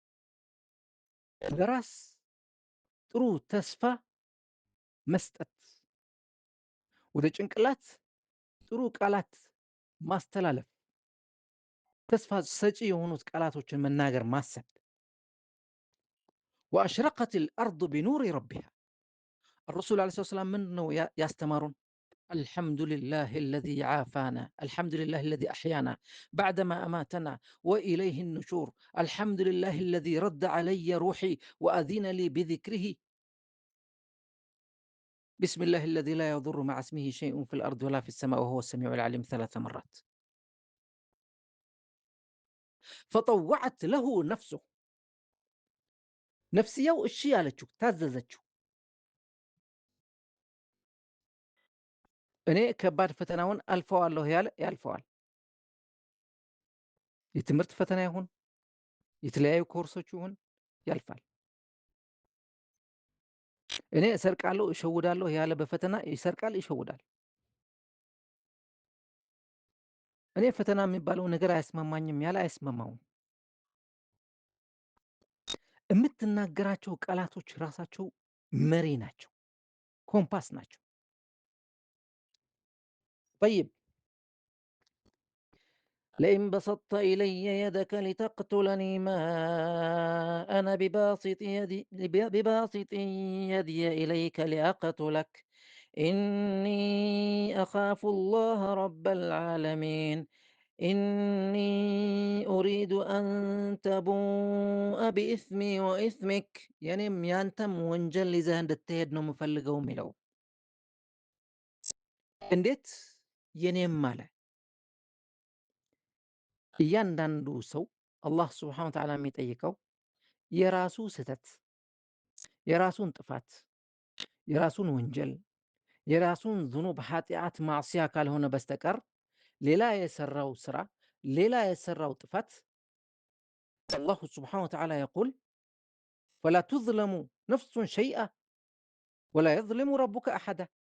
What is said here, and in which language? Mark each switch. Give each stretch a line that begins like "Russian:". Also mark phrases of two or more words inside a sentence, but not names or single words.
Amharic: ለራስ ጥሩ ተስፋ መስጠት፣ ወደ ጭንቅላት ጥሩ ቃላት ማስተላለፍ፣ ተስፋ ሰጪ የሆኑት ቃላቶችን መናገር፣ ማሰብ።
Arabic: وأشرقت الأرض بنور ربها። الرسول عليه الصلاة والسلام
Amharic: ምንድን ነው ያስተማሩን?
Arabic: الحمد لله الذي عافانا، الحمد لله الذي أحيانا بعدما أماتنا وإليه النشور، الحمد لله الذي رد علي روحي وأذن لي بذكره، بسم الله الذي لا يضر مع اسمه شيء في الأرض ولا في السماء وهو السميع العليم 3 مرات. فطوعت له نفسه،
Amharic: ነፍስያው እሺ ያለችው ታዘዘችው። እኔ ከባድ ፈተናውን አልፈዋለሁ ያለ ያልፈዋል። የትምህርት ፈተና ይሁን የተለያዩ ኮርሶች ይሁን ያልፋል። እኔ እሰርቃለሁ እሸውዳለሁ ያለ በፈተና ይሰርቃል ይሸውዳል። እኔ ፈተና የሚባለው ነገር አያስማማኝም ያለ አያስማማውም። የምትናገራቸው ቃላቶች ራሳቸው መሪ ናቸው፣ ኮምፓስ ናቸው። طيب
Arabic: لئن بسطت إلي يدك لتقتلني ما أنا بباسط يدي إليك لأقتلك إني أخاف الله رب العالمين إني أريد أن تبوء بإثمي وإثمك
Amharic: የኔም ያንተም ወንጀል ይዘህ እንድትሄድ ነው የምፈልገው የሚለው። እንዴት የኔም አለ? እያንዳንዱ ሰው
Arabic: الله سبحانه وتعالى
Amharic: የሚጠይቀው የራሱ ስህተት፣ የራሱን ጥፋት፣ የራሱን ወንጀል፣ የራሱን ዙኑብ ኃጢአት ማዕሲያ ካልሆነ በስተቀር ሌላ የሰራው ስራ፣ ሌላ የሰራው ጥፋት
Arabic: الله سبحانه وتعالى يقول فلا تظلم نفس شيئا ولا يظلم ربك أحدا